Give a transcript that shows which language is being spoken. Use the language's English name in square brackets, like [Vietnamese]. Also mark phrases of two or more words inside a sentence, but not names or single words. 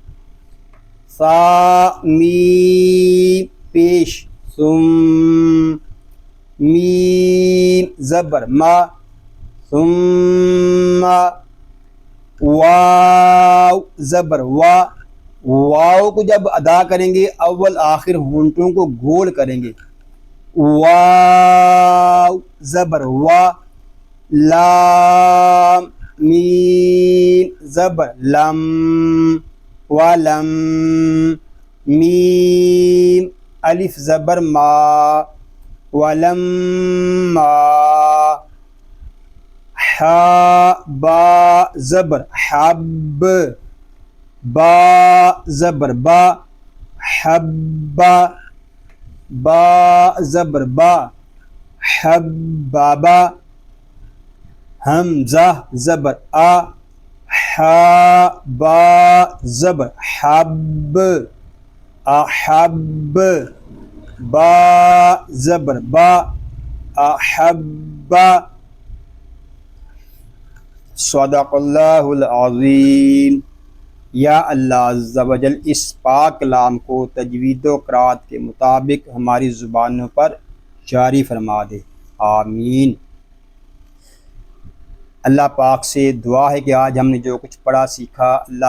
[Urdu] سا میم پیش ثم، میم زبر ما، ثم، واو زبر وا، واو کو جب ادا کریں گے اول آخر ہونٹوں کو گول کریں گے، واو زبر وا، لام میم زبر لم، ولم، میم الف زبر ما، ولما، حا با زبر حب، با زبر با حبا، با زبر با حبابا، حمزہ زبر آ، حا با زبر حب، احب، با زبر با احبا۔ [Arabic] صدق اللہ العظیم۔ [Urdu] یا اللہ [Arabic] عز و جل [Urdu] اس پاک کلام کو تجوید و قرات کے مطابق ہماری زبانوں پر جاری فرما دے، آمین۔ اللہ پاک سے دعا ہے کہ آج ہم نے جو کچھ پڑھا سیکھا، اللہ